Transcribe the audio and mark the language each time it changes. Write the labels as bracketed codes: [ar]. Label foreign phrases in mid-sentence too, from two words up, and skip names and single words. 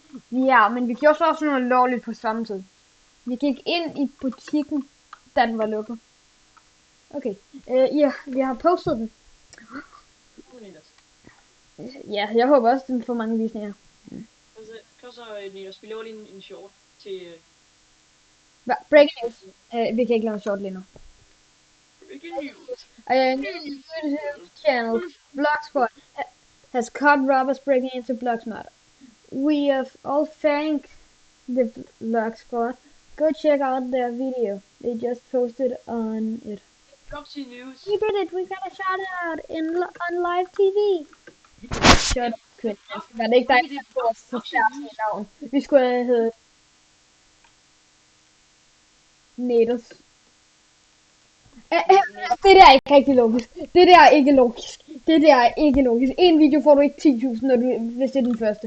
[da] Ja, men vi gjorde så også noget lovligt på samme tid. Vi gik ind i butikken, da den var lukket. Okay. Ja, vi har postet den. Ja, jeg håber også, den får mange visninger. Kom så, Niels, vi laver lige en short til... [en] Breaking news. [da] Vi kan ikke lave en short lige nu. [en] Breaking news. YouTube channel Blogspot has caught robbers breaking into Blogsmart. We have all thanked the Blogspot. Go check out their video. They just posted on it. Proxy news. We did it. We got a shout out on live TV. Shut up, Chris. [da] Var det ikke dig, der skulle have forstærket navn? Vi skulle have heddet Neters. Det der er ikke rigtig logisk. Det der er ikke logisk. Det der er ikke logisk. En video får du ikke 10.000, hvis det er den første.